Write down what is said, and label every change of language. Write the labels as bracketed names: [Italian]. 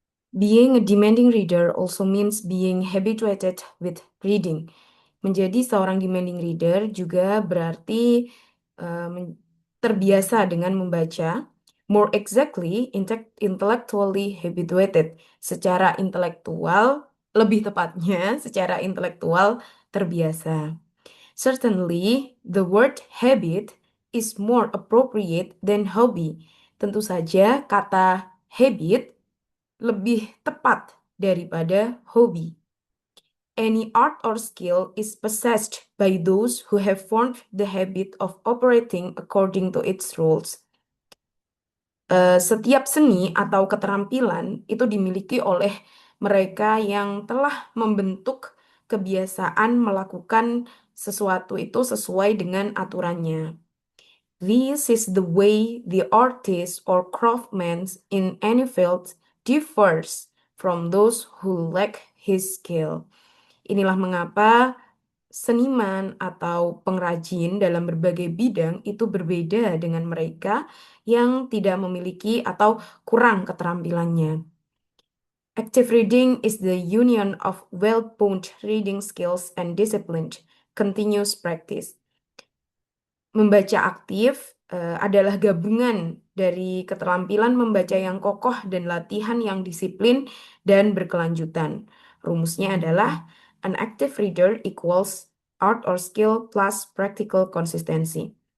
[English] Being a demanding reader also means being habituated with reading. [Indonesian] Menjadi seorang demanding reader juga berarti terbiasa dengan membaca. [English] More exactly, intellectually habituated. [Indonesian] Secara intelektual, lebih tepatnya secara intelektual terbiasa. [English] Certainly, the word habit is more appropriate than hobby. [Indonesian] Tentu saja kata habit lebih tepat daripada hobi. [English] Any art or skill is possessed by those who have formed the habit of operating according to its rules. [Indonesian] Setiap seni atau keterampilan itu dimiliki oleh mereka yang telah membentuk kebiasaan melakukan sesuatu itu sesuai dengan aturannya. [English] This is the way the artist or craftsman in any field differs from those who lack his skill. [Indonesian] Inilah mengapa seniman atau pengrajin dalam berbagai bidang itu berbeda dengan mereka yang tidak memiliki atau kurang keterampilannya. [English] Active reading is the union of well-honed reading skills and disciplined, continuous practice. [Indonesian] Membaca aktif adalah gabungan dari keterampilan membaca yang kokoh dan latihan yang disiplin dan berkelanjutan. Rumusnya adalah [English] an active reader equals art or skill plus practical consistency.